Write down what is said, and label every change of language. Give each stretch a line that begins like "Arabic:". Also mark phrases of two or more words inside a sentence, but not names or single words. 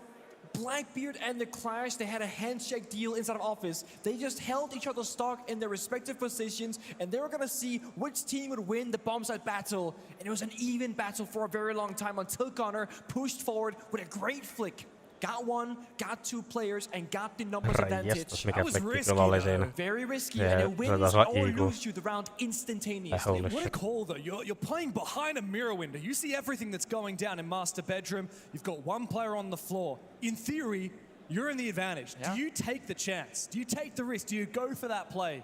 English: Blackbeard and the Clash, they had a handshake deal inside of office. They just held each other's stock in their respective positions, and they were gonna see which team would win the bomb site battle. And it was an even battle for a very long time until Gunnar pushed forward with a great flick got one, got two players, and got the numbers advantage.
Finnish: Mikä flekki kyllä oli siinä.
English: Very risky, and it wins or lose you the round instantaneously. What a call though. You're playing behind a mirror window. You see everything that's going down in master bedroom. You've got one player on the floor. In theory, you're in the advantage. Yeah. Do you take the chance? Do you take the risk? Do you go for that play?